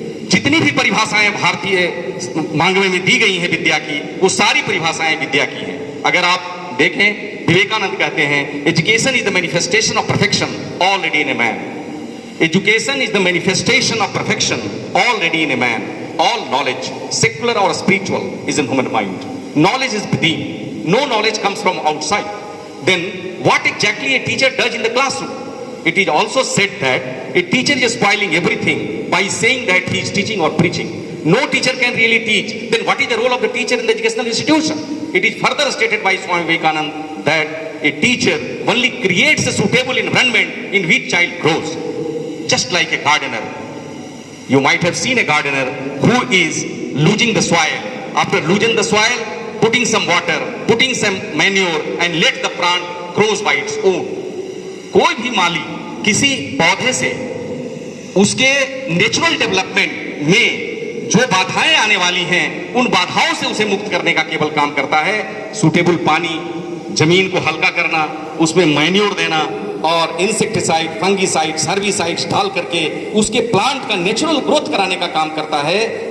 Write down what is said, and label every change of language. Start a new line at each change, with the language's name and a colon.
Hindi: जितनी भी परिभाषाएं भारतीय मांगवे में दी गई हैं विद्या की, वो सारी परिभाषाएं विद्या की हैं। अगर आप देखें, विवेकानंद कहते हैं
English: Education is the manifestation of perfection already in a man. Education is the manifestation of perfection already in a man. All knowledge, secular और spiritual, is in human mind. Knowledge is within. No knowledge comes from outside. Then what exactly a teacher does in the classroom? It is also said that a teacher is spoiling everything by saying that he is teaching or preaching. No teacher can really teach. Then what is the role of the teacher in the educational institution? It is further stated by Swami Vivekananda that a teacher only creates a suitable environment in which child grows. Just like a gardener. You might have seen a gardener who is losing the soil. After losing the soil, putting some water, putting some manure and let the plant grows by its own.
Hindi: कोई भी माली किसी पौधे से उसके natural development में जो बाधाएं आने वाली हैं उन बाधाओं से उसे मुक्त करने का केवल काम करता है। सूटेबल पानी, जमीन को हल्का करना, उसमें मैन्योर देना और इंसेक्टिसाइड, फंगीसाइड्स, हर्बिसाइड्स डाल करके उसके प्लांट का नेचुरल ग्रोथ कराने का काम करता है।